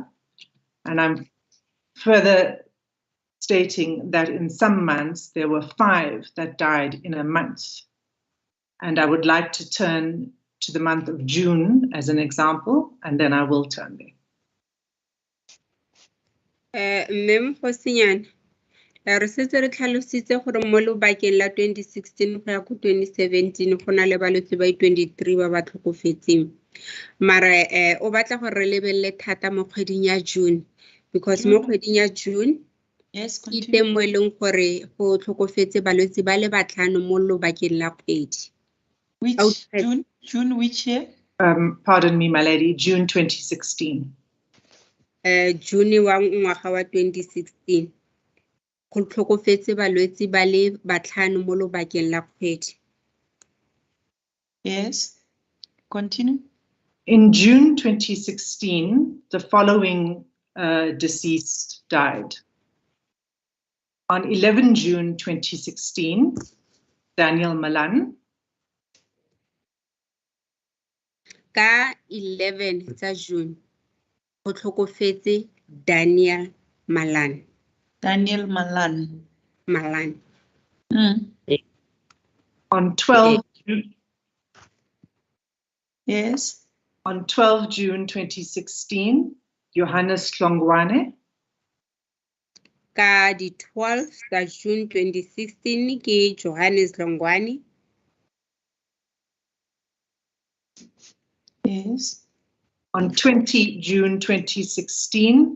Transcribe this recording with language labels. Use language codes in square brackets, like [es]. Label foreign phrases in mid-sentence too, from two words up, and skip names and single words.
[en] And I'm further stating that in some months, there were 5 that died in a month. And I would like to turn to the month of June as an example, and then I will turn there. [tn] Mem Hosian, re setse re tlhalositse gore mo lobakeng la 2016 go ya go 2017 go na le balwetse ba 23 ba ba tlhokofetseng. Mara o batla gore re lebelele thata mo kgweding ya June, because mo kgweding ya June yes, ke teng mo e leng gore go tlhokofetse balwetse ba le 5 mo lobakeng la kgwedi. [en] Which June? June which year? Pardon me, my lady, June 2016. [tn] June wa ngwaga wa 2016. Go tlhokofetse balwetse ba le 5 mo lobakeng la kgwedi. [en] Yes, continue. In June 2016, the following deceased died. On 11 June 2016, Daniel Malan. [tn] Ka 11 tsa June, go tlhokofetse Daniel Malan. Daniel Malan. Malan. [en] On 12 June. Yes. On 12 June 2016, Johannes Hlongwane. [tn] Ka di 12 tsa June 2016 ke Johannes Hlongwane. [en] Yes. On 20 June 2016,